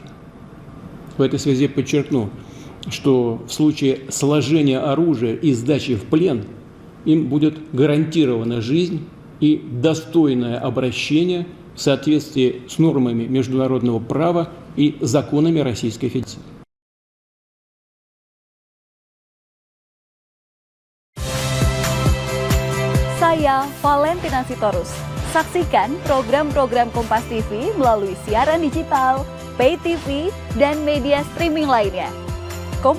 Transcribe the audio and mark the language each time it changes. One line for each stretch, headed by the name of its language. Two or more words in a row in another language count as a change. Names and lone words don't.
Russian: В этой связи подчеркну, что в случае сложения оружия и сдачи в плен им будет гарантирована жизнь и достойное обращение в соответствии с нормами международного права и законами Российской Федерации.
Indonesian: Saya Valentina Sitorus. Saksikan program-program Kompas TV melalui siaran digital, pay TV, dan media streaming lainnya.